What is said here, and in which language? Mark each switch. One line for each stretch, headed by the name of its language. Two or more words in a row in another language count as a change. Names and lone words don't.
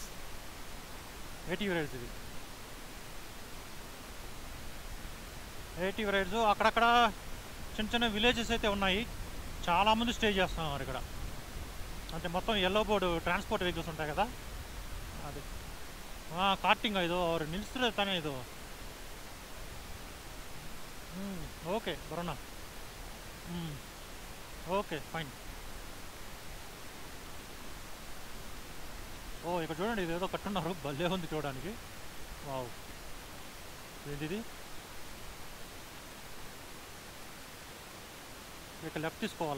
Telugu: ఇది 80 వెరైటీస్. అక్కడక్కడ చిన్న చిన్న విలేజెస్ అయితే ఉన్నాయి. చాలామంది స్టే చేస్తున్నారు ఇక్కడ. అంటే మొత్తం
English: yellow board transport vehicles
Telugu: ఉంటాయి కదా, అది కార్టింగ్.
Kannada: ಇದು ಅವ್ರು ನಿಲ್ಲಿಸ್ತಿರೋದು ತಾನೇ ಇದು.
Telugu: ఓకే బరోనా.
English: okay fine.
Telugu: ఓ ఇక్కడ చూడండి, ఇది ఏదో కట్టున్నారు, భలే ఉంది చూడడానికి. వావ్, ఏంటిది? ఇక లెఫ్ట్ తీసుకోవాలా?